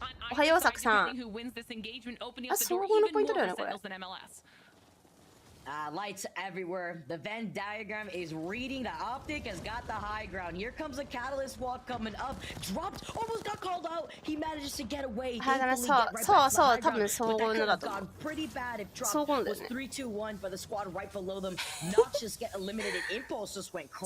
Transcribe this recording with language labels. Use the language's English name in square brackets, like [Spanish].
[Japanese] おはよう、サクさん。あ、総合のポイントだよね、これ。 [English] Lights everywhere. The Venn diagram is reading. The Optic has got the high ground. Here comes a Catalyst wall coming up. Dropped. Almost got called out. He manages to get away. [Japanese] そう、多分総合のだと思う。 [English] Pretty bad if Drop was 3-2-1 for the squad right below them. Noxious get eliminated. Impulse just went crazy.